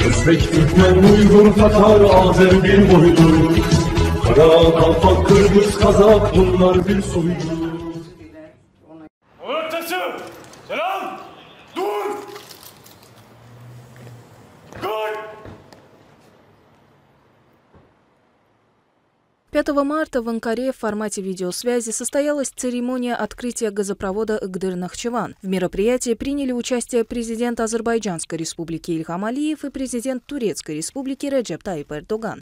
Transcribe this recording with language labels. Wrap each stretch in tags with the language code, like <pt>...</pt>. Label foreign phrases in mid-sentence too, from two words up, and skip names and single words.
<tr>Özbek, Türkmen, Uygur, Tatar, Azer bir boydur. Kara, Kalpak, Kırgız, Kazak bunlar bir soydur. Ortası! Selam! Dur! Dur!</tr> <ru>5 марта в Анкаре в формате видеосвязи состоялась церемония открытия газопровода Игдыр-Нахчыван. В мероприятии приняли участие президент Азербайджанской республики Ильхам Алиев и президент Турецкой республики Реджеп Тайип Эрдоган.</ru>